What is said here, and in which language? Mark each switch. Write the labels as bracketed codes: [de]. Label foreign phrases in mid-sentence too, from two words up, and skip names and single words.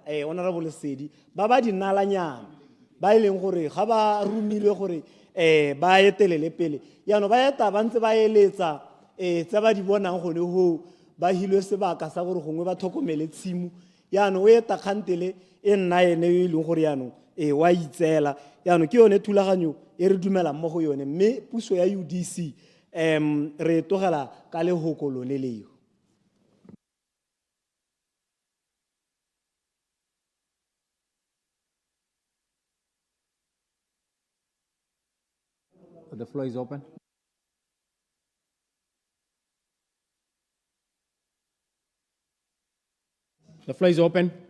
[tn] Honorable Lesedi ba di nalanyana ba ileng gore ga ba rumilwe gore ba etelele pele yaanong ba eta ba ntse ba eletsa tse ba di bonang gone ho ba hilwe sebaka sa gore gongwe ba tlhokomele tshimo yaanong o eta kgantele e nna ene e leng gore yaanong wa itseela yaanong ke yone thulaganyo e re dumelang mo go yone mme puso ya UDC re togela ka lehoko lone leo. [en] The floor is open. The floor is open.